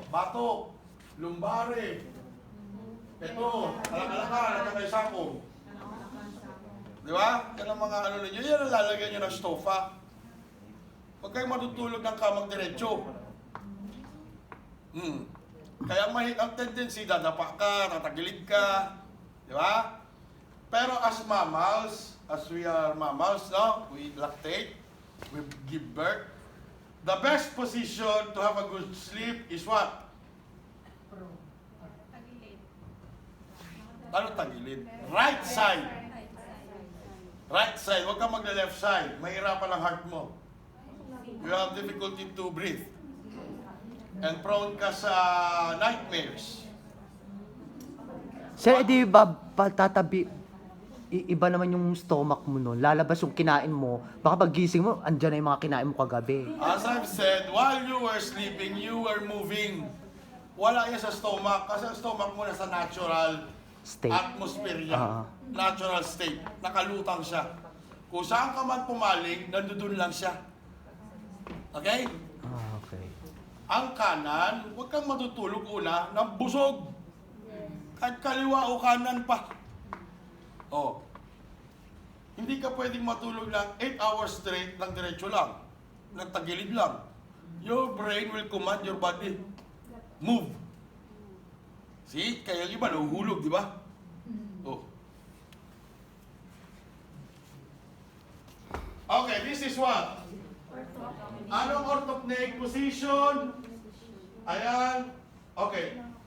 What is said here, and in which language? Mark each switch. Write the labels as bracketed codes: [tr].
[tl] Bato, lumbare, ito, alak-alakan, at may sakong. Di ba? Yan ang mga ano ninyo. Yan ang lalagyan nyo ng stofa. Huwag kayong matutulog ng kamang diretsyo. Kaya ang tendency, dadapa ka, tatagilid ka. Di ba? [en] Pero as mammals, as we are mammals, no? We lactate, we give birth. The best position to have a good sleep is what? [tl] Ano tagilid? [en] Right side. Right side. [tl] Huwag kang mag-left side. Mahirapan ang heart mo. [en] You have difficulty to breathe. And prone [tl] ka sa [en] nightmares. [tl] Sir, di ba tatabi, iba naman yung stomach mo nun. Lalabas yung kinain mo. Baka pag gising mo, andyan na yung mga kinain mo kagabi. [en] As I've said, while you were sleeping, you were moving. [tl] Wala yan sa stomach. Kasi ang stomach mo nasa natural [en] State. [tl] atmosphere yan. Natural state. Nakalutang siya. Kung saan ka man pumaling, nandoon lang siya. Okay? Okay. Ang kanan, huwag kang matutulog una ng busog. Kahit kaliwa o kanan pa. Oh. Hindi ka pwedeng matulog ng 8 hours straight ng diretso lang. Nagtagilid lang. [en] Your brain will command your body. Move. See? [tl] Kaya yung iba nahuhulog, di ba? Oh. [en] Okay, this is what? [tl] Anong [en] orthopneic position? Ayan. Okay.